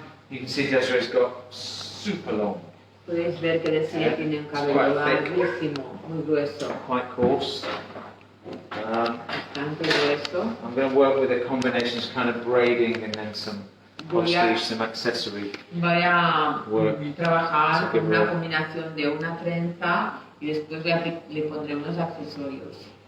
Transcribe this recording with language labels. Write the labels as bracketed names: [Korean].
[English] You can see Desiree's got super long [Spanish] Podéis ver que Desiree tiene un cabello larguísimo, muy grueso. [English] Quite coarse. [Spanish] Bastante grueso. [English] I'm going to work with a combination of kind of braiding and then some postage, some accessory. [Spanish] Voy a trabajar con una combinación de una trenza y después le pondré unos accesorios.